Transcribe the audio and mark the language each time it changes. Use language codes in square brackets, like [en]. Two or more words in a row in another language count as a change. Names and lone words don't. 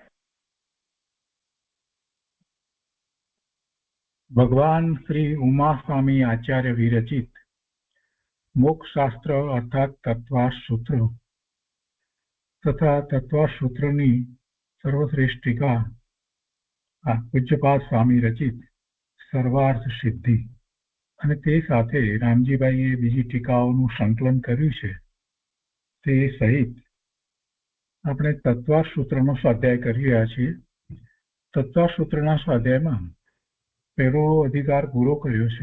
[gu] ભગવાન શ્રી ઉમા સ્વામી આચાર્ય વિરચિત મોક્ષ શાસ્ત્ર અર્થાત તત્વાસૂત્ર તથા તત્વાસૂત્રની સર્વશ્રેષ્ઠ ટીકા પૂજ્યપાદ સ્વામી રચિત સર્વાર્થ સિદ્ધિ અને તે સાથે રામજીભાઈએ બીજી ટીકાઓનું સંકલન કર્યું છે તે સહિત આપણે તત્વાસૂત્રનો સ્વાધ્યાય કરી રહ્યા છીએ. તત્વાસૂત્રના સ્વાધ્યાયમાં પહેલો અધિકાર પૂરો કર્યો છે.